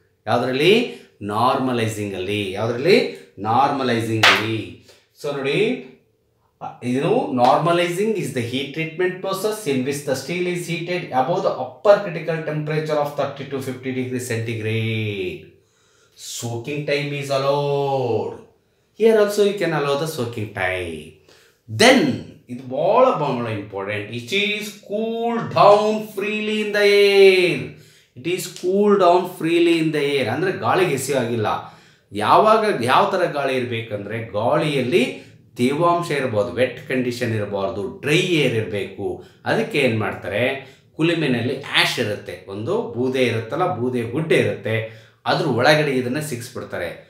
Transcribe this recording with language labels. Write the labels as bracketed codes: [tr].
[kn] ಯಾವುದರಲ್ಲಿ? ನಾರ್ಮಲೈಸಿಂಗಲ್ಲಿ. ಯಾವುದರಲ್ಲಿ? ನಾರ್ಮಲೈಸಿಂಗಲ್ಲಿ. [en] so [kn] ನೋಡಿ, ಇದು [en] Normalising is the heat treatment process in which the steel is heated above the upper critical temperature of 30 to 50 degree centigrade. Soaking time is allowed. Here also you can allow the soaking time. [kn] Then, ಇದು ಬಹಳ important. [en] It is cooled down freely in the air. It is cooled down freely in the air. [kn] ಅಂದರೆ ಗಾಳಿಗೆ ಎಸೆಯಾಗಿಲ್ಲ. ಯಾವ ಥರ ಗಾಳಿ ಇರಬೇಕಂದ್ರೆ ಗಾಳಿಯಲ್ಲಿ ತೇವಾಂಶ ಇರಬಹುದು, ವೆಟ್ ಕಂಡೀಷನ್ ಇರಬಾರ್ದು, ಡ್ರೈ ಏರ್ ಇರಬೇಕು. ಅದಕ್ಕೆ ಏನು ಮಾಡ್ತಾರೆ, ಕುಲುಮೆನಲ್ಲಿ ಆ್ಯಶ್ ಇರುತ್ತೆ, ಒಂದು ಬೂದೆ ಇರುತ್ತಲ್ಲ, ಬೂದೆ ಗುಡ್ಡೆ ಇರುತ್ತೆ, ಅದ್ರ ಒಳಗಡೆ ಇದನ್ನು ಸಿಕ್ಸ್ಬಿಡ್ತಾರೆ.